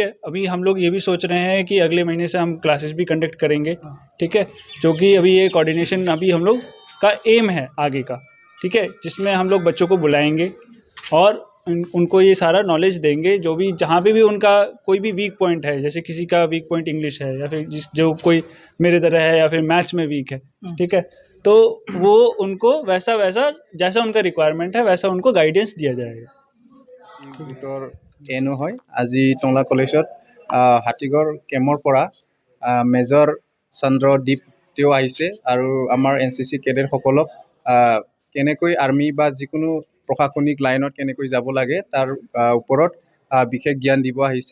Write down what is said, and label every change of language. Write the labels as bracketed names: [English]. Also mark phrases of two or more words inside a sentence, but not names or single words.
[Hindi] अभी हम लोग ये भी सोच रहे हैं कि अगले महीने से हम क्लासेस भी कंडक्ट करेंगे, ठीक है, जो कि अभी ये कोऑर्डिनेशन अभी हम लोग का एम है आगे का, ठीक है, जिसमें हम लोग बच्चों को बुलाएंगे और उनको ये सारा नॉलेज देंगे, जो भी जहाँ पे भी उनका कोई भी [English] weak point [Hindi] है, जैसे किसी का [English] weak point [Hindi] इंग्लिश है, या फिर जो कोई मेरे तरह है, या फिर मैथ्स में वीक है, ठीक है, तो वो उनको वैसा जैसा उनका रिक्वायरमेंट है वैसा उनको गाइडेंस दिया जाएगा। [Assamese] एनो হয় আজি টংলা কলেজত হাতীগড় কেম্পৰ পৰা মেজৰ চন্দ্ৰদীপ তেওঁ আহিছে আৰু আমাৰ এনচিচি কেডেটসকলক কেনেকৈ আৰ্মি বা যিকোনো প্ৰশাসনিক লাইনত কেনেকৈ যাব লাগে তাৰ ওপৰত বিশেষ জ্ঞান দিব আহিছে।